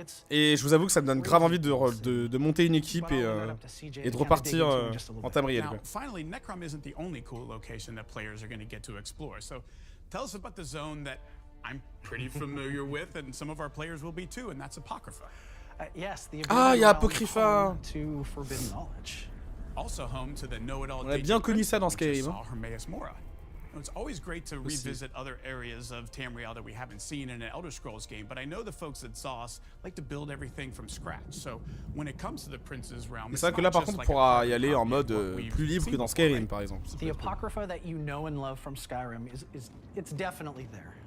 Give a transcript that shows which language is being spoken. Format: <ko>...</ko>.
<fr>Et je vous avoue que ça me donne grave envie de monter une équipe et de repartir en Tamriel.</fr> <en>Now, finally, Necrom isn't the only cool location that players are going to get to explore. So tell us about the zone that I'm pretty familiar with, and some of our players will be too, and that's Apocrypha. Yes, the</en> <fr>Ah, il y a Apocrypha.</fr> <en>To forbidden knowledge. Also home to the know-it-all.</en> <fr>On a bien connu ça dans Skyrim.</fr> <en>It's always great to revisit other areas of Tamriel that we haven't seen in an Elder Scrolls game, but I know the folks at ZOS like to build everything from scratch. So when it comes to the Prince's Realm,</en> <fr>c'est vrai que là par contre on pourra y aller en mode plus libre que dans Skyrim par exemple.</fr> <en>The Apocrypha that you know and love from Skyrim it's definitely there.</en>